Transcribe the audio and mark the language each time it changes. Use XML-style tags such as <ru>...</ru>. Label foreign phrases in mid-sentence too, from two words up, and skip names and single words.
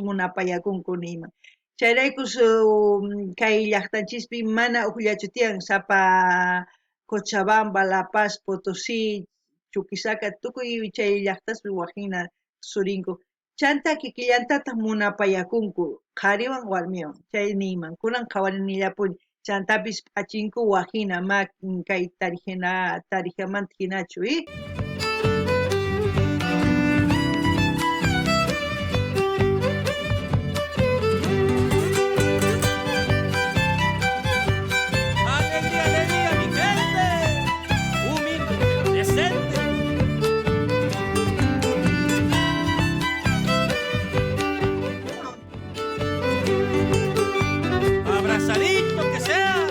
<qu>munapayakunku nima chayraykus kay llaqtanchispi mana uqllachu tiyan sapa Cochabamba, La Paz, Potosí, Chuquisaca tukuy chay llaqtaspi wajina tusurinku chanta kikillantataq munapayakunku qhariwan warmiwan chay niyman kunan qhawarinillapuni chantapis p'achinku wajina ma kay tarijamanta hinachu</qu> <es>Alegría, alegría, mi gente. Humilde pero decente. Abrazadito que sea.</es>